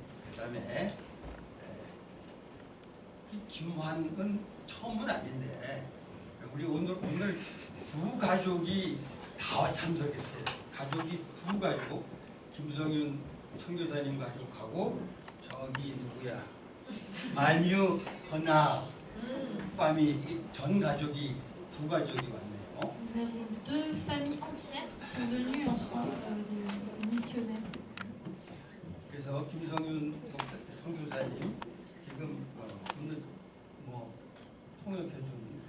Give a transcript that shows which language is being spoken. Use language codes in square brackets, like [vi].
[ko] 그다음에 이 김환은 처음은 아닌데 우리 오늘 두 가족이 다 참석했어요. 가족이 두 가족, 김성윤 선교사님 가족하고 저기 누구야 만유 허나 파미 전 가족이 두 가족이 왔네요. [fr] Nous avons 2 familles entières qui sont venues ensemble, de missionnaires. [ko] 그래서 김성윤 선교사님 지금 오늘 뭐 통역해준